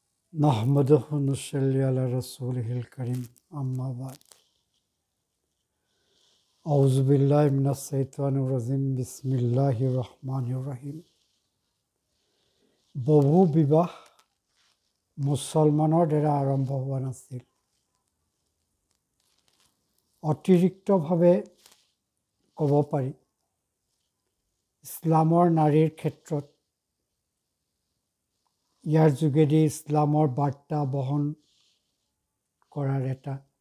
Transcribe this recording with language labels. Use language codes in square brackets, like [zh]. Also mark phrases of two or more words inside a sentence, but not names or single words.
[ar] نحمده ونصلي على رسوله الكريم أما بعد أعوذ بالله من الشيطان الرجيم بسم الله الرحمن الرحيم [as] বহু বিবাহ মুছলমানৰ দ্বাৰা আৰম্ভ হোৱা নাছিল। অতিৰিক্তভাৱে ক'ব পাৰি ইছলামৰ নাৰীৰ ক্ষেত্ৰত ইয়াৰ যোগেদি ইছলামৰ বাৰ্তা বহন কৰাৰ এটা